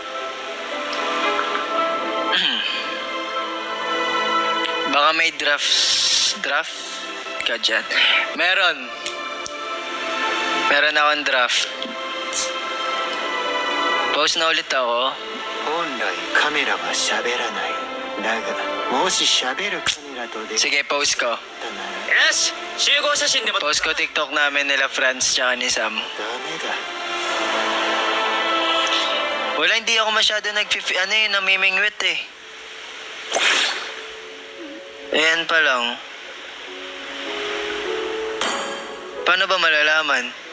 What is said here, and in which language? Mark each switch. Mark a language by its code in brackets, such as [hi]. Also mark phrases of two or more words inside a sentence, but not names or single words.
[tl] Baka may draft ka dyan. Meron akong draft. Post na ulit ako. [ja] 本来カメラは喋らないだがもし喋るカメラと出会っ [tl] Sige, post ko. [ja] たなら Yes! 集合写真でも [tl] Post ko TikTok namin nila Franz tsaka ni Sam. [ja] ダメだ [tl] Wala, hindi ako masyado namimingwit eh. Ayan pa lang. Paano ba malalaman?